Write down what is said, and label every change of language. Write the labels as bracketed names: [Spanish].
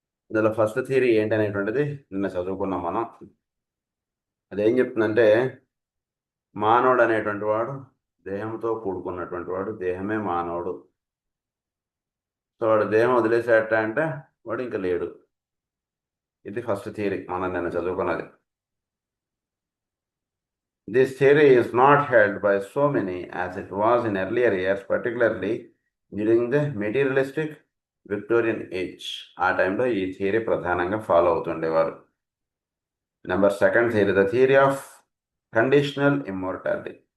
[Telugu] ఇందులో first theory ఏంటనేటువంటిది నిన్న చదువుకున్నాం మనం. అదేం చెప్తుందంటే, మానవుడు అనేటువంటి వాడు దేహంతో కూడుకున్నటువంటి వాడు, దేహమే మానవుడు. సో వాడు దేహం వదిలేసేట అంటే వాడు ఇంకా లేడు. ఇది ఫస్ట్ థియరీ మనం నిన్న చదువుకున్నది. [English] This theory is not held by so many as it was in earlier years, particularly during the materialistic Victorian age. [Telugu] ఆ టైంలో ఈ థియరీ ప్రధానంగా follow అవుతుండేవారు. [English] Number second theory, the theory of conditional immortality.